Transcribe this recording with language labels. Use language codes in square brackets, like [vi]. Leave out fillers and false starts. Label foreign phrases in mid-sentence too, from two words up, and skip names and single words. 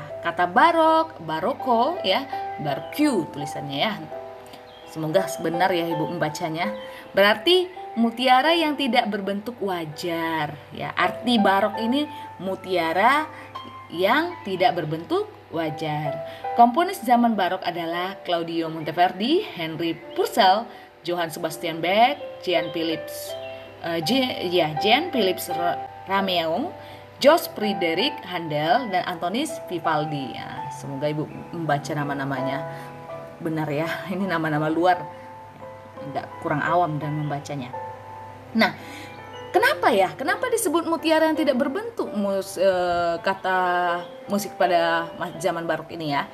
[id] Kata barok, baroko ya, barque tulisannya ya. Semoga benar ya Ibu membacanya. Berarti mutiara yang tidak berbentuk wajar ya. Arti barok ini mutiara yang tidak berbentuk wajar. Komponis zaman barok adalah Claudio Monteverdi, Henry Purcell, Johann Sebastian Bach, Jean Philips Rameau, George Friedrich Handel, dan Antonis Vivaldi ya. Semoga Ibu membaca nama-namanya benar ya. Ini nama-nama luar, enggak kurang awam dan membacanya. Nah, kenapa ya? Kenapa disebut mutiara yang tidak berbentuk kata musik pada zaman barok ini ya?